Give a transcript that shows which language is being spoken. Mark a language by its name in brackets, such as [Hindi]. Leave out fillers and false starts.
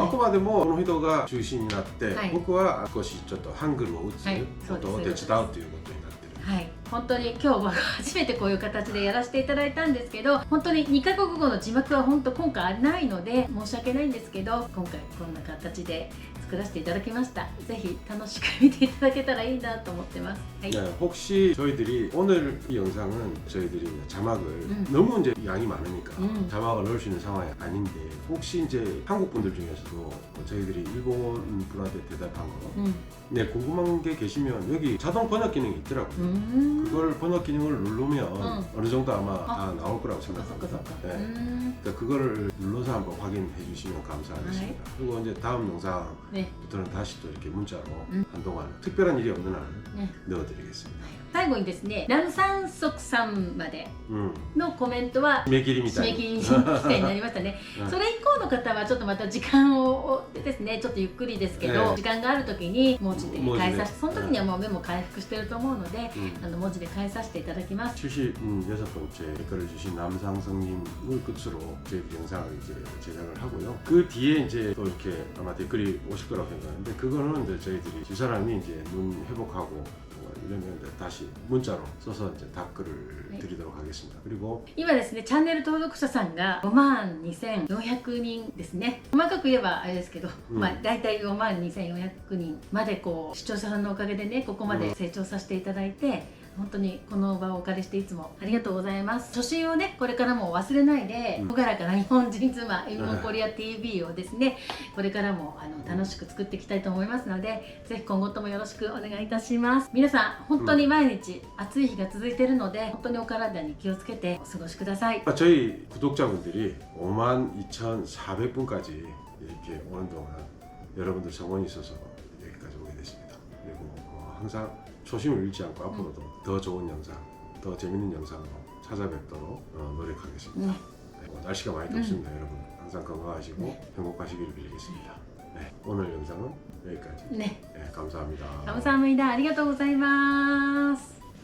[Japanese] あくまでもこの人が中心になって、僕は少しちょっとハングルを打つことを手伝うということになってる。はい、本当に今日は初めてこういう形でやらせていただいたんですけど、本当に2カ国語の字幕は本当今回ないので申し訳ないんですけど、今回こんな形で作らせていただきました。ぜひ楽しく見ていただけたらいいなと思ってます。はい。 [Korean] 혹시 저희들이 오늘 이 영상은 저희들이 자막을 너무 이제 양이 많으니까 자막을 넣을 수 있는 상황이 아닌데, 혹시 이제 한국 분들 중에서도 저희들이 일본 분한테 대답한 거 궁금한 게 계시면 여기 자동 번역 기능이 있더라고요. 그걸 번역 기능을 누르면 어느 정도 아마 다 나올 거라고 생각합니다. 그러니까 그거를 눌러서 한번 확인해 주시면 감사하겠습니다. 그리고 이제 다음 영상부터는 다시 또 이렇게 문자로 한동안 특별한 일이 없는 한 넣어드리겠습니다. [Japanese] 最後にですね、ナムサンソクさんまでのコメントは締め切り規定になりましたね。それ以降の方はちょっとまた時間をですね、ちょっとゆっくりですけど、時間がある時に文字で返させて、その時にはもう目も回復してると思うので、文字で返させていただきます。 [Korean] 76번째 댓글을 주신 남상성님을 끝으로 저희 영상을 이제 제작을 하고요. 그 뒤에 이제 또 이렇게 아마 댓글이 오실 거라고 생각하는데, 그거는 이제 저희들이 이 사람이 이제 눈 회복하고 이러면 다시 문자로 써서 이제 답글을 드리도록 하겠습니다. 그리고 [Japanese] 今ですね、チャンネル登録者さんが52,400人ですね。細かく言えばあれですけど、だいたい52,400人までこう視聴者さんのおかげでね、ここまで成長させていただいて、本当にこの場をお借りしていつもありがとうございます。初心をねこれからも忘れないで、朗らかな日本人妻エミモンコリア TV をですね、これからも楽しく作っていきたいと思いますので、ぜひ今後ともよろしくお願いいたします。皆さん本当に毎日暑い日が続いているので、本当にお体に気をつけてお過ごしください。 [Korean] 저희 구독자분들이 52,400분까지 이렇게 오는 동안 여러분들 성원이 있어서 여기까지 오게 됐습니다. 그리고 항상 초심을 잃지 않고 앞으로도 더 좋은 영상, 더 재밌는 영상으로 찾아뵙도록 노력하겠습니다. 날씨가 많이 덥습니다. 여러분 항상 건강하시고 행복하시기를 빌겠습니다. 오늘 영상은 여기까지. 감사합니다. 감사합니다. [Japanese] ありがとうございます。